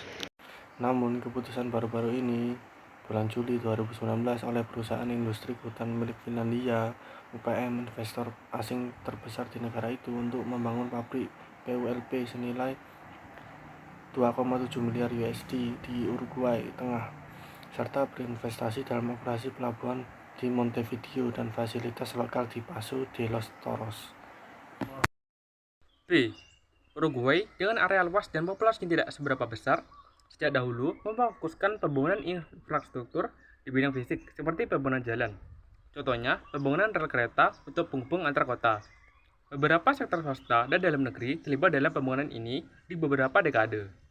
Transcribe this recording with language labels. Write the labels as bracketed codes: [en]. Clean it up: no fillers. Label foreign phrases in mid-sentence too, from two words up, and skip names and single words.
[id] Namun, keputusan baru-baru ini, bulan Juli 2019 oleh perusahaan industri hutan milik Finlandia, UPM, investor asing terbesar di negara itu, untuk membangun pabrik PULP senilai 2,7 miliar USD di Uruguay Tengah, serta berinvestasi dalam operasi pelabuhan di Montevideo dan fasilitas lokal di Paso de los Toros. B. Uruguay dengan area luas dan populasi yang tidak seberapa besar, sejak dahulu memfokuskan pembangunan infrastruktur di bidang fisik seperti pembangunan jalan. Contohnya, pembangunan rel kereta untuk penghubung antar kota. Beberapa sektor swasta dan dalam negeri terlibat dalam pembangunan ini di beberapa dekade.